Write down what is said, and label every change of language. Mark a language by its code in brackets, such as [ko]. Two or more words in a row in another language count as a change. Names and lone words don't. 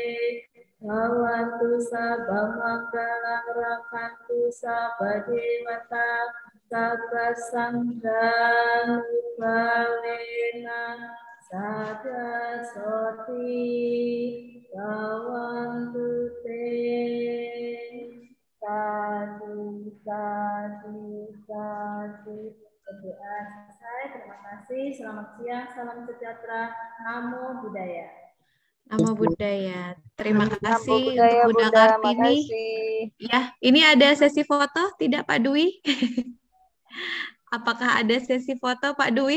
[pi] Bhavantu sabba manggalang rakantu sabba dewata sabba sangha nubawena sada soti bhavantu te. Sadu, sadu, sadu. [id] Berdoa selesai. Terima kasih. Selamat siang. Salam sejahtera. [pi] Namo Buddhaya. Namo Buddhaya. [id] Terima kasih untuk Bunda Kartini. Ya, ini ada sesi foto tidak Pak Dwi? Apakah ada sesi foto Pak Dwi?